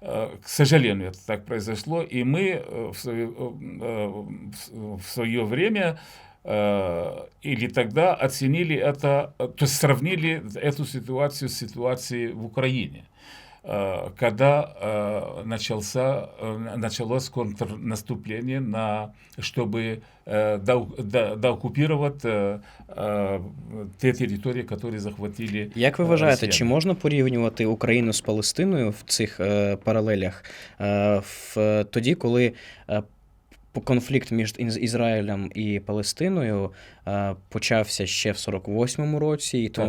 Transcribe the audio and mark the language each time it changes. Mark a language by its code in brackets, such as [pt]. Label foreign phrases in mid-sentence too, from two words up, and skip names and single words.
[ru] К сожалению, это так произошло, и мы в свое время или тогда оценили это, то есть сравнили эту ситуацию с ситуацией в Украине, когда началось контрнаступление, чтобы дооккупировать [uk] те території, які захватили Як ви вважаєте, чи росіяни. можна порівнювати Україну з Палестиною в цих паралелях тоді, коли конфлікт між Ізраїлем і Палестиною почався ще в 48-му році, і тому